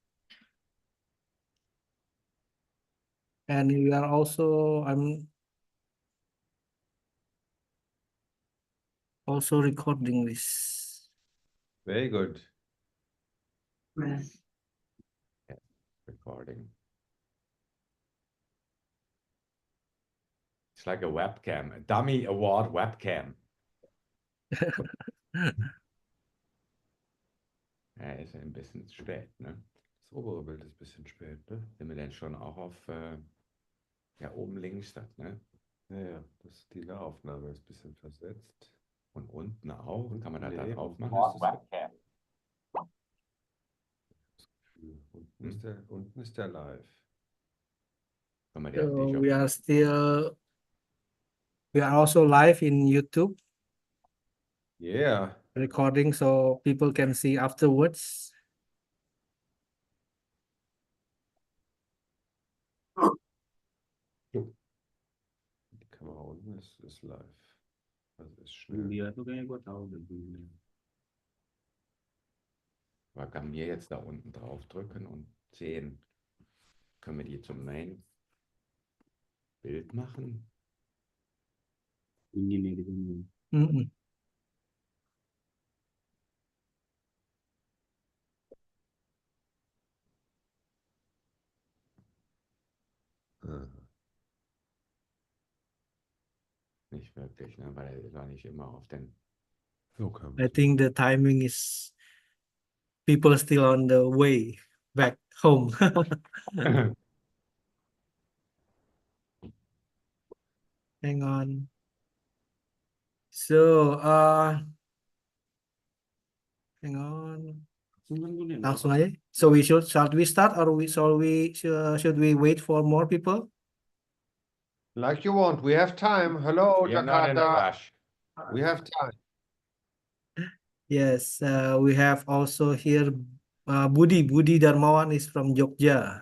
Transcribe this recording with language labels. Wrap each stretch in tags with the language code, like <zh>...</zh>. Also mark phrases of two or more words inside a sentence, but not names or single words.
<en>And we are also, I'm also recording this. Very good. Yes. Recording. It's like a webcam, a dummy award webcam.</en> <de>Ja, ist ja ein bisschen spät, ne? Das obere Bild ist ein bisschen spät, ne? Sind wir denn schon auch auf, ja, oben links, das, ne? Ja, die Nahaufnahme ist ein bisschen versetzt. Und unten auch? Kann man da Nee, drauf unten machen? ist Webcam. Unten ist der live. Kann man So den</de> <en>we are also live in YouTube Yeah. recording so people can see afterwards.</en> <de>Die Kamera unten ist live. Also ist schnell.</de> <id>Dia tuh kayaknya gue tahu deh.</id> <de>Man kann mir jetzt da unten drauf drücken und sehen. Können wir die zum Main Bild machen?</de> <id>Ini nih di sini.</id> <de>Nicht wirklich, ne? Weil er war nicht immer auf den.</de> <en>I think the timing is people still on the way back home. Hang on. So, hang on.</en> <id>Langsung aja.</id> <en>So shall we start or should we wait for more people? Like you want. We have time. Hello, We are not in a Jakarta. rush. We have time. Yes, we have also here Budi Darmawan is from Jogja.</en>